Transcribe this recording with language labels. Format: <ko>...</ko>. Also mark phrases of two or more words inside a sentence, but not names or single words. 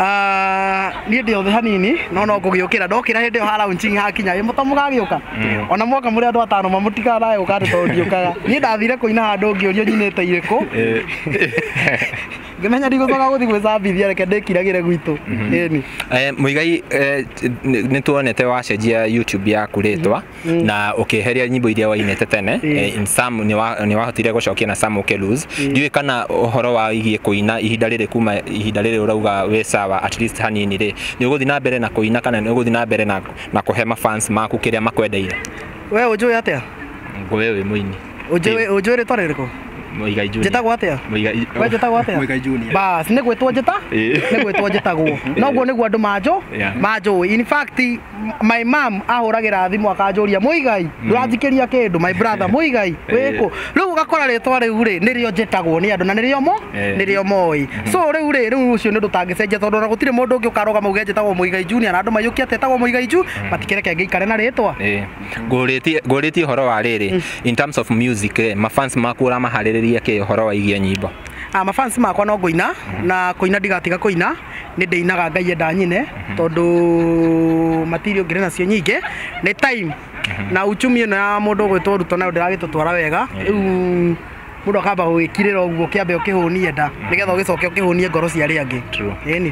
<ki>niĩ ndĩ othe hanini no ngũgĩũkĩra ndokĩra hĩndĩ ĩyo ha launching hakinya mũtamũgagĩũka ona mwoka mũrĩ andũ atano mamũtigaga nawe ũkandũ tondũ ndiũkaga niĩ ndathire kũina handũ ngĩũrio nyinĩte irĩkũ ngĩmenya ndigũcoka gũthiĩ gwĩcambithia reke ndĩkiragĩre gwitũ ĩni Muigai nĩ tuonete wacenjia YouTube yaku rĩtwa na ũkĩeheria nyimbo iria wainĩte tene</ki> <en>in some</en> <ki>nĩ wahotire gũcokia na some ũkĩlose ndiũĩ kana ũhoro wa igie kũina ihinda rĩrĩ kuma ihinda rĩrĩ ũrauga wĩ sawa</ki> <en>at least</en> <ki>hanini rĩ nĩ ũgũthiĩ na mbere na kũina kana nĩ ũgũthiĩ na mbere na kũhe mafans maku kĩrĩa makwendeire we ũnjũĩ atĩa ngũwe wĩ mũini ũnjũĩ rĩtwa rĩrĩkũ Muigai Junior njĩtagwo atĩa we njĩtagwo atĩa Muigai Junior bas nĩ gwĩtwo njĩta nĩ gwĩtwo njĩtagwo noguo nĩguo andũ manjũĩ</ki> <en>in fact my mom</en> <ki>ahũragĩra thimũ akanjũria Muigai ndũranjikĩria kĩndũ</ki> <en>my brother</en> <ki>Muigai wĩkũ rĩu ũgakora rĩtwa rĩu rĩ nĩrĩo njĩtagwo nĩ andũ na nĩrĩo moĩ so rĩu ũcio nĩ ũndũ tangĩcenjia tondũ ona gũtirĩ mũndũ ũngĩ ũkaroga mauge njĩtagwo Muigai Junior na andũ maiyũkia tetagwo Muigai Ju matikĩreke ngĩikare na rĩtwa ngũrĩtie ũhoro wa rĩrĩ</ki> <en>in terms of music</en> <ki>mafans maku ũramaharĩrĩria kĩ ũhoro wa igie nyimbo mafans makwa no ngũina na kũina ndigatiga kũina nĩ ndĩinaga Ngai enda nyine tondũ material ngĩrĩ nacio nyingĩ nĩ time na uchumi ĩno ya mũndũ gwĩtwo Ruto nayo ndĩragĩtũtwara wega rĩu mũndũ akamba gwĩkirĩra ũguo kĩambe ũkĩhũnie nda nĩgetha ũgĩcoke ũkĩhũnie ngoro cia arĩa angĩ ĩni</ki>